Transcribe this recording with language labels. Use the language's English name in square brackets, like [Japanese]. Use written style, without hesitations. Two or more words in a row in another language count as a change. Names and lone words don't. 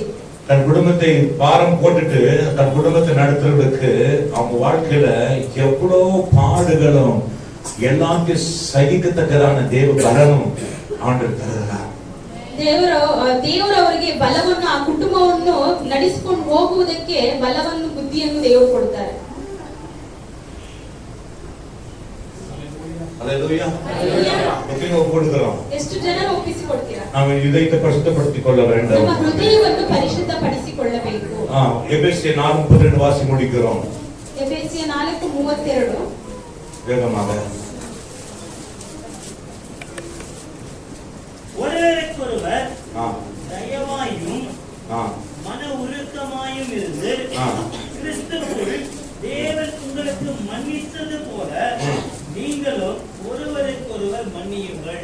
[Tamil] தன் குடும்பத்தை பாரம் போட்டுட்டு தன் குடும்பத்தை நடத்துறதுக்கு அவங்க வாழ்க்கையில எவ்வளவு பாடுகளும் எல்லாத்தையும் சகிக்கத்தக்கதான தேவ பலனும் ஆண்டவர் தருகிறார். [Kannada] ದೇವರು ಅವರಿಗೆ ಬಲವನ್ನು ಆ ಕುಟುಂಬವನ್ನು ನಡೆಸಿಕೊಂಡು ಹೋಗುವುದಕ್ಕೆ ಬಲವನ್ನು ಬುದ್ಧಿಯನ್ನು ದೇವರು ಕೊಡ್ತಾರೆ. [Tamil] அல்லேலூயா. எப்படி ஒப்புக்கொடுக்கிறோம்? [Kannada] ಎಷ್ಟು ಜನ ಒಪ್ಪಿಸಿಕೊಡ್ತೀರಾ? [Tamil] நாம் இதயத்தை பரிசுத்தப்படுத்திக் கொள்ள வேண்டும். [Kannada] ನಮ್ಮ ಹೃದಯವನ್ನು ಪರಿಶುದ್ಧಪಡಿಸಿಕೊಳ್ಳಬೇಕು. [Tamil] எபேசியர் 4:32 வாசி முடிக்கிறோம். [Kannada] ಎಫೆಸಿಯ 4:32 [Tamil] வேகமாக. ஒருவருக்கொருவர் ஆ தயவாயும் ஆ மன உருக்கமாயும் இருந்து கிறிஸ்துவுக்குள் தேவன் உங்களுக்கு மன்னித்தது போல நீங்களும் ஒருவருக்கொருவர் மன்னியுங்கள்.